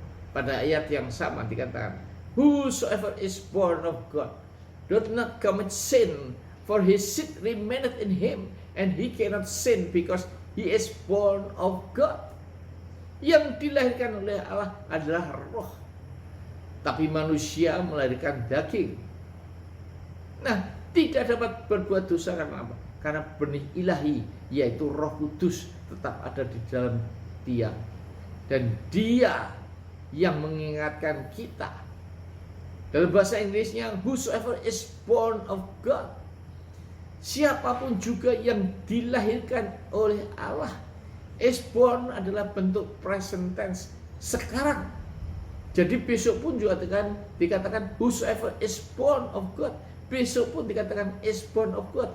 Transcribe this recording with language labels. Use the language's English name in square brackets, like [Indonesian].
[Indonesian] Pada ayat yang sama dikatakan, [English] whosoever is born of God doth not commit sin, for his seed remaineth in him, and he cannot sin because he is born of God. [Indonesian] Yang dilahirkan oleh Allah adalah roh, tapi manusia melahirkan daging. Nah, tidak dapat berbuat dosa karena apa? Karena benih ilahi, yaitu Roh Kudus, tetap ada di dalam dia. Dan dia yang mengingatkan kita. Dalam bahasa Inggrisnya, [English] whosoever is born of God. [Indonesian] Siapapun juga yang dilahirkan oleh Allah. [English] Is born [Indonesian] adalah bentuk present tense, sekarang. Jadi besok pun juga dikatakan [English] whosoever is born of God. [Indonesian] Besok pun dikatakan [English] is born of God.